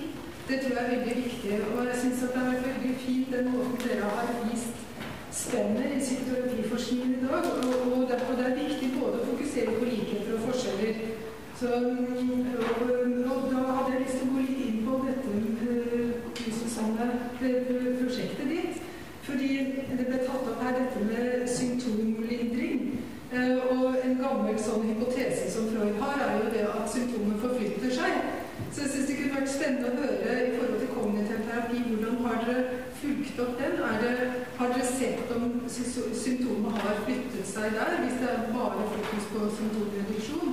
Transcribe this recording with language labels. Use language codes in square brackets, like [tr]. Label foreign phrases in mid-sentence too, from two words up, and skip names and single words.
[sv] Det tror jag är väldigt viktigt. Och jag syns att det är väldigt fint [no] den måten dere har vist [sv] spännet i psykoterapiforskningen idag. Och det är viktigt både att fokusera på likheter och forskjeller. Så och då hade jag lust att gå lite in på detta Susanne, projektet ditt. [no] Fordi det blev tatt opp her dette med symptomlindring. Og en gammel sånn hypotese som Freud har, er jo det at symptomer forflytter seg. Så jeg synes det kunne vært spennende å høre i forhold til kognitiv terapi. Hvordan har dere fulgt opp den? Har dere sett om symptomer har flyttet seg der, hvis det er bare fokus på symptomreduksjon?